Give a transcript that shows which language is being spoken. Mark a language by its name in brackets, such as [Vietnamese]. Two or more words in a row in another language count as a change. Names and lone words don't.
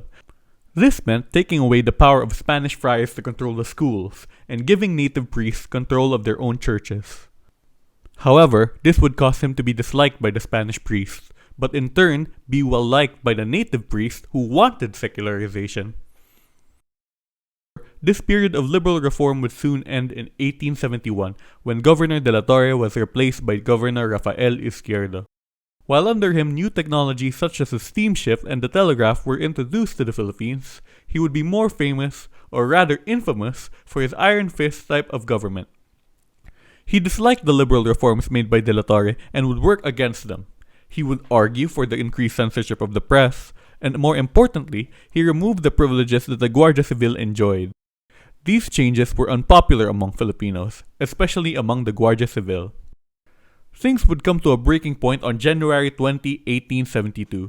[English] This meant taking away the power of Spanish friars to control the schools, and giving native priests control of their own churches. However, this would cause him to be disliked by the Spanish priests, but in turn be well liked by the native priests who wanted secularization. This period of liberal reform would soon end in 1871, when Governor de la Torre was replaced by Governor Rafael Izquierdo. While under him, new technologies such as the steamship and the telegraph were introduced to the Philippines, he would be more famous, or rather infamous, for his iron fist type of government. He disliked the liberal reforms made by de la Torre and would work against them. He would argue for the increased censorship of the press, and more importantly, he removed the privileges that the Guardia Civil enjoyed. These changes were unpopular among Filipinos, especially among the Guardia Civil. Things would come to a breaking point on January 20, 1872.